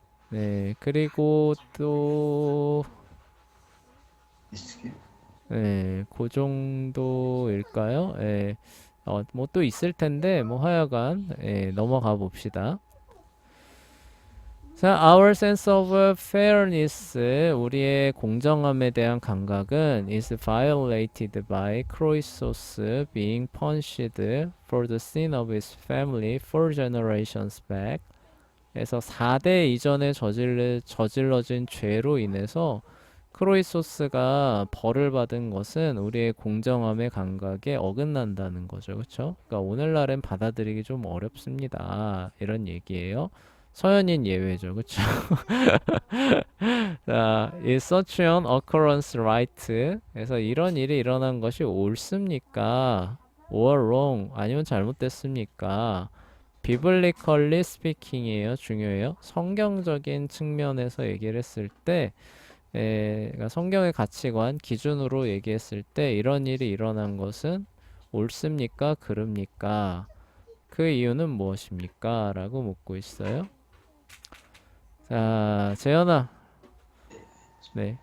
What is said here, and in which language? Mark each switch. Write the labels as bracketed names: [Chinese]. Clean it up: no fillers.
[Korean] 네, 그리고 또 있을게. 그 정도일까요? 뭐 또 있을 텐데 뭐 하여간 넘어가 봅시다. [English] 자, our sense of fairness, [Korean] 우리의 공정함에 대한 감각은 [English] is violated by Croesus being punished for the sin of his family 4 generations back. [Korean] 그래서 4대 이전에 저질러진 죄로 인해서 크로이소스가 벌을 받은 것은 우리의 공정함의 감각에 어긋난다는 거죠. 그렇죠? 그러니까 오늘날엔 받아들이기 좀 어렵습니다. 이런 얘기예요. 서연인 예외죠. 그렇죠? [English] 자, is such an occurrence right? [Korean] 그래서 이런 일이 일어난 것이 옳습니까? [English] or wrong? [Korean] 아니면 잘못됐습니까? [English] biblically speaking이에요. [Korean] 중요해요. 성경적인 측면에서 얘기를 했을 때, 그러니까 성경의 가치관 기준으로 얘기했을 때 이런 일이 일어난 것은 옳습니까? 그릅니까? 그 이유는 무엇입니까? 라고 묻고 있어요. 자, 재현아. 네.